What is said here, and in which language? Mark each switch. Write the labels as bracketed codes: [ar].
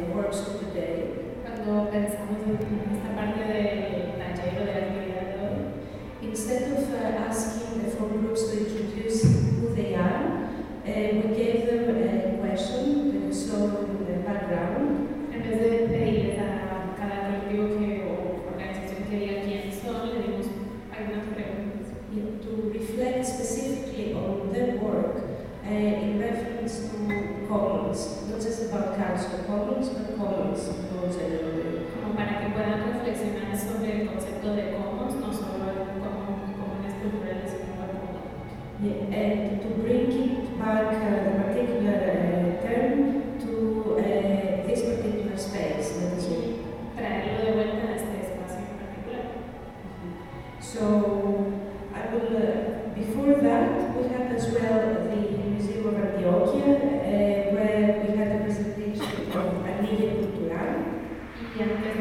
[es] estamos en esta parte del taller o de la actividad de hoy. [en] Instead of asking the four groups to introduce who they are, we gave them a question, so the background. [es] En vez de pedirles a cada colectivo que, o organización que diga quién son, le dimos algunas preguntas. [en] To reflect specifically on their work in reference to Commons, not just about Council Commons, but Commons more generally. [es] Como para que puedan reflexionar sobre el concepto de Commons, no solo comunes culturales, sino el mundo. [en] Yeah, and to bring it back the particular term to this particular space, let me see. [es] Traerlo de vuelta a este espacio en particular. [en] So, I will, before that, we had as well the Museum of Antioquia, where we had a presentation of Anilla Cultural.